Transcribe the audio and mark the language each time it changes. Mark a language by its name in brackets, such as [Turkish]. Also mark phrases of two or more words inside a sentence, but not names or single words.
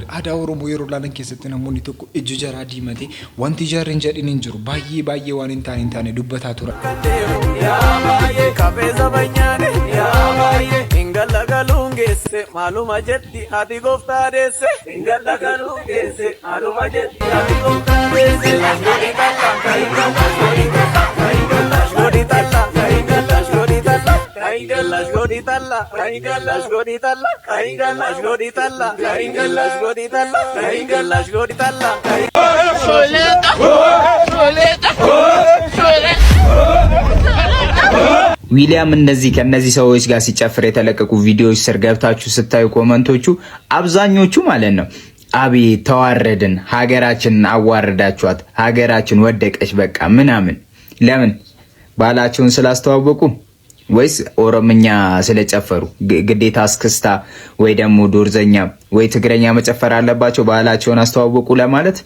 [Oromo] Aadaa Oromoo yeroo ilaalan keessatti namoonni tokko ijji jaraa diimatee wanti jarri hin jedhin hin jiru. Baay'ee waan hin taane dubbataa turan. Yaa baay'ee kabeessa banyaane yaa baay'ee ingala galungeesse maaluma jetti ati gooftaa deesse ingala galungeesse maaluma jetti ati gooftaa deesse lashgodi talla lashgodi talla lashgodi talla lashgodi talla lashgodi talla lashgodi talla lashgodi talla lashgodi talla soleta soleta soleta [Amharic] ዊሊያም እነዚህ ከነዚህ ሰዎች ጋር ሲጨፍር የተለቀቁ ቪዲዮዎች ስር ገብታችሁ ስታዩ ኮሜንቶቹ አብዛኞቹ ማለት ነው አቤት ተዋረድን፣ ሀገራችንን አዋረዳችኋት፣ ሀገራችን ወደቀች በቃ ምናምን። ለምን ባላቸውን ስላስተዋወቁ ወይስ ኦሮምኛ ስለጨፈሩ ግዴታ አስክስታ ወይ ደግሞ ዶርዘኛ ወይ ትግረኛ መጨፈር አለባቸው ባላቸውን አስተዋወቁ ለማለት?